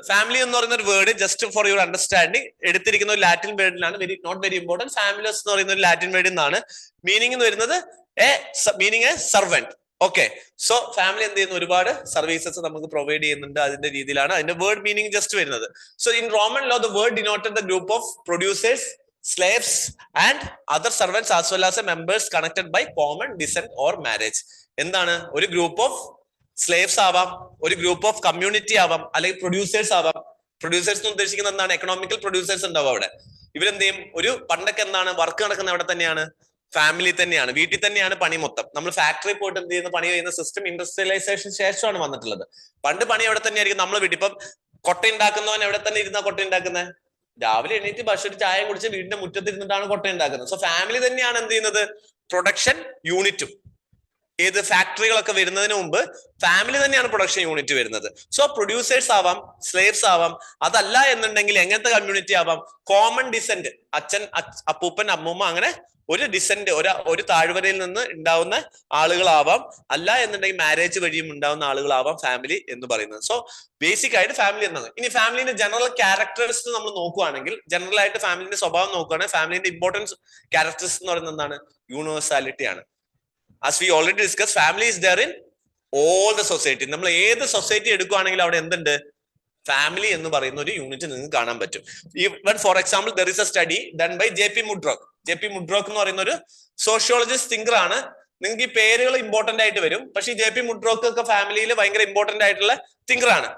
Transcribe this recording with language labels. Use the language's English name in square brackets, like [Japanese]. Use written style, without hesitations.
[Malayalam] Family എന്ന് പറയുന്ന ഒരു word, [English] just for your understanding, [Malayalam] എടുത്തിരിക്കുന്ന ഒരു ലാറ്റിൻ വേർഡിലാണ്. [English] Not very important. [Malayalam] ഫാമിലിയസ് എന്ന് പറയുന്ന ഒരു ലാറ്റിൻ വേർഡിൽ നിന്നാണ്. മീനിങ് എന്ന് വരുന്നത് [English] Meaning a servant. [Malayalam] Okay, so family എന്ത് ചെയ്യുന്നു? ഒരുപാട് സർവീസസ് നമുക്ക് പ്രൊവൈഡ് ചെയ്യുന്നുണ്ട്. അതിന്റെ രീതിയിലാണ് അതിന്റെ വേർഡ് മീനിങ് ജസ്റ്റ് വരുന്നത്. [English] So in Roman law the word denoted the group of producers, slaves and other servants as well as members connected by common descent or marriage. [Malayalam] എന്താണ്? ഒരു ഗ്രൂപ്പ് ഓഫ് സ്ലേവ്സ് ആവാം, ഒരു group of community ആവാം, അല്ലെങ്കിൽ producers ആവാം. Producers എന്ന് ഉദ്ദേശിക്കുന്നത് എന്താണ്? എക്കണോമിക്കൽ പ്രൊഡ്യൂസേഴ്സ് ഉണ്ടാവും അവിടെ. ഇവരെന്ത് ചെയ്യും? ഒരു പണ്ടൊക്കെ എന്താണ് വർക്ക് നടക്കുന്നത് എവിടെ തന്നെയാണ്? ഫാമിലി തന്നെയാണ്, വീട്ടിൽ തന്നെയാണ് പണി മൊത്തം. നമ്മൾ ഫാക്ടറി പോയിട്ട് എന്ത് ചെയ്യുന്ന പണി ചെയ്യുന്ന സിസ്റ്റം ഇൻഡസ്ട്രിയലൈസേഷൻ ശേഷമാണ് വന്നിട്ടുള്ളത്. പണ്ട് പണി എവിടെ തന്നെയായിരിക്കും? നമ്മൾ വീട്ടിൽ ഇപ്പം കൊട്ട ഉണ്ടാക്കുന്നവൻ എവിടെ തന്നെ ഇരുന്നാ കൊട്ട ഉണ്ടാക്കുന്നത്? രാവിലെ എണീറ്റ് ഭക്ഷണം ചായ കുടിച്ച് വീടിന്റെ മുറ്റത്ത് ഇരുന്നിട്ടാണ് കൊട്ട ഉണ്ടാക്കുന്നത്. സോ ഫാമിലി തന്നെയാണ് എന്ത് ചെയ്യുന്നത്? പ്രൊഡക്ഷൻ യൂണിറ്റും. ഏത് ഫാക്ടറികളൊക്കെ വരുന്നതിന് മുമ്പ് ഫാമിലി തന്നെയാണ് പ്രൊഡക്ഷൻ യൂണിറ്റ് വരുന്നത്. സോ പ്രൊഡ്യൂസേഴ്സ് ആവാം, സ്ലേവ്സ് ആവാം. അതല്ല എന്നുണ്ടെങ്കിൽ എങ്ങനത്തെ കമ്മ്യൂണിറ്റി ആവാം? കോമൺ ഡിസെന്റ്, അച്ഛൻ, അപ്പൂപ്പൻ, അമ്മൂമ്മ, അങ്ങനെ ഒരു ഡിസെന്റ്, ഒരു താഴ്വരയിൽ നിന്ന് ഉണ്ടാവുന്ന ആളുകളാവാം. അല്ല എന്നുണ്ടെങ്കിൽ മാരേജ് വഴിയും ഉണ്ടാവുന്ന ആളുകളാവാം ഫാമിലി എന്ന് പറയുന്നത്. സോ ബേസിക് ആയിട്ട് ഫാമിലി എന്നാണ്. ഇനി ഫാമിലിന്റെ ജനറൽ ക്യാരക്ടേഴ്സ് നമ്മൾ നോക്കുവാണെങ്കിൽ, ജനറൽ ആയിട്ട് ഫാമിലിന്റെ സ്വഭാവം നോക്കുകയാണെങ്കിൽ, ഫാമിലിന്റെ ഇമ്പോർട്ടൻസ് ക്യാരക്ടേഴ്സ് എന്ന് പറയുന്നത് എന്താണ്? യൂണിവേഴ്സാലിറ്റി ആണ്. [English] As we already discussed, family is there in all the society. [Malayalam] നമ്മൾ ഏത് സൊസൈറ്റി എടുക്കുകയാണെങ്കിൽ അവിടെ എന്തുണ്ട്? ഫാമിലി എന്ന് പറയുന്ന ഒരു യൂണിറ്റ് നിങ്ങൾക്ക് കാണാൻ പറ്റും. [English] Even for example there is a study done by JP Mudrock. JP Mudrock [Malayalam] എന്ന് പറയുന്ന ഒരു സോഷ്യോളജിസ്റ്റ് തിങ്കർ ആണ്. നിങ്ങൾക്ക് ഈ പേരുകൾ ഇമ്പോർട്ടന്റ് ആയിട്ട് വരും. പക്ഷേ ഈ JP Mudrock ഒക്കെ ഫാമിലിയിൽ ഭയങ്കര ഇമ്പോർട്ടന്റ് ആയിട്ടുള്ള തിങ്കർ ആണ്.